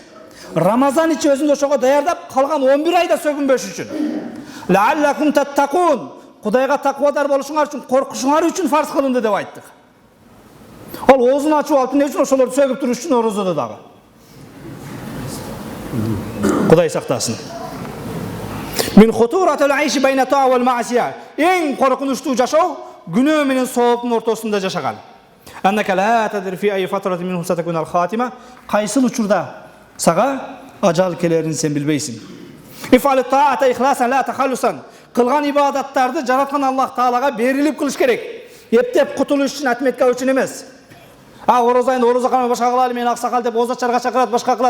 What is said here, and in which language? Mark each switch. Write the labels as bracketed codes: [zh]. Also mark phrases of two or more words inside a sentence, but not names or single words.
[ky] Рамазан ичи өзүндү ошого даярдап калган 11 айда сөгүнбөш үчүн. [ar] لعلكم تتقون. [ky] Кудайга таквадар болушуңар үчүн, коркушуңар үчүн фарз кылынды деп айттык. Ал оозун ачып алып эмне үчүн ошолорду сөгүп туруш үчүн орозодо дагы. Кудай сактасын. [ar] من خطورة العيش بين الطاعة والمعصية. [ky] Эң коркунучтуу жашоо күнөө менен сооптун ортосунда жашаган. [ar] إنك لا تدري في أي فترة منهم ستكون الخاتمة. [ky] Кайсыл учурда сага ажал келерин сен билбейсиң. [ar] افعل الطاعة إخلاصا لا تخلصا. [ky] Кылган ибадаттарды жараткан Аллах Таалага берилип кылыш керек. Эптеп кутулуш үчүн, атметке үчүн эмес. Орозо айында орозо кылмай башка кылалы, мен аксакал деп оозачарга чакырат, башка кылат.